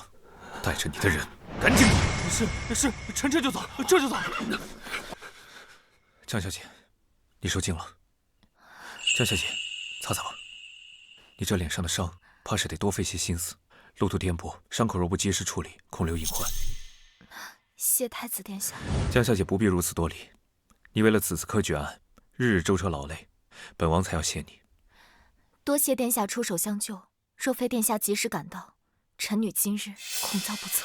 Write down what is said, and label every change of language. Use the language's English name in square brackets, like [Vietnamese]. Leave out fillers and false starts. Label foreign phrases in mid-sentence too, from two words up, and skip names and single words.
[Chinese] 帶着你的人趕緊走！是，臣這就走，這就走。江小姐，你受驚了。江小姐，擦擦吧。你這臉上的傷，怕是得多費些心思。路途顛簸，傷口若不及時處理，恐留隱患。謝太子殿下。江小姐不必如此多禮。你為了此次科舉案，日日舟車勞累，本王才要謝你。多謝殿下出手相救，若非殿下及時趕到，臣女今日恐遭不測。